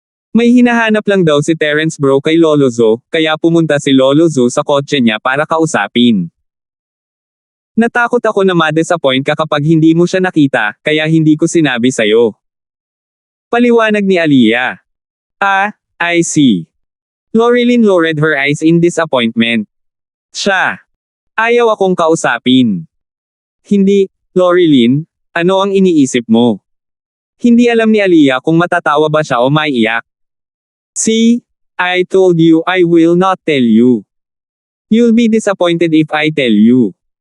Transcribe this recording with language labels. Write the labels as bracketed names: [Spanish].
[Filipino] May hinahanap lang daw si Terence bro kay Lolo Zo, kaya pumunta si Lolo Zo sa kotse niya para kausapin. Natakot ako na ma-disappoint ka kapag hindi mo siya nakita, kaya hindi ko sinabi sa'yo. Paliwanag ni Aliyah. [English] I see. Lorilyn lowered her eyes in disappointment. [Filipino] Siya. Ayaw akong kausapin. Hindi, Lorilyn, ano ang iniisip mo? Hindi alam ni Aliyah kung matatawa ba siya o maiiyak. [English] See, I told you I will not tell you. You'll be disappointed if I tell you.